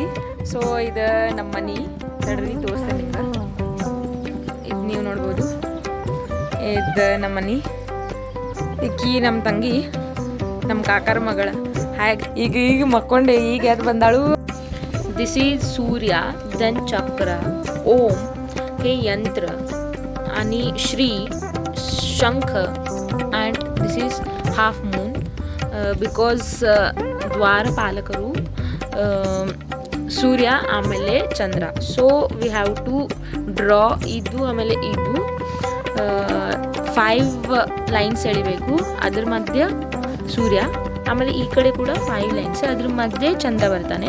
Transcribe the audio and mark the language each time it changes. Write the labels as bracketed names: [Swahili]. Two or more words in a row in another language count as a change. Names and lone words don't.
[Kannada] ಸೊ ಇದು ನಮ್ಮ ಮನೆ ತಡ್ರಿ ತೋರಿಸ್ತೇನೆ ನಿಮ್ಗೆ. ಇದು ನೀವು ನೋಡ್ಬೋದು, ಇದು ನಮ್ಮ ಮನೆ. ಈಕಿ ನಮ್ಮ ತಂಗಿ, ನಮ್ಮ ಕಾಕಾರ ಮಗಳ. ಹಾಗೆ ಈಗ ಮಕ್ಕೊಂಡೆ, ಈಗ ಯಾರು ಬಂದಾಳು. [English] this is [Marathi] सूर्य, then चक्र, ओम हे यंत्र आणि श्री शंख [English] and this is half moon because [Kannada] ದ್ವಾರಪಾಲಕರು ಸೂರ್ಯ ಆಮೇಲೆ ಚಂದ್ರ. [English] so we have to draw ಇದು. [Kannada] ಆಮೇಲೆ ಇದು 5 ಲೈನ್ಸ್ ಎಳಿಬೇಕು, ಅದ್ರ ಮಧ್ಯೆ ಸೂರ್ಯ. ಆಮೇಲೆ ಈ ಕಡೆ ಕೂಡ 5 ಲೈನ್ಸ್, ಅದ್ರ ಮಧ್ಯೆ ಚಂದ್ರ ಬರ್ತಾನೆ.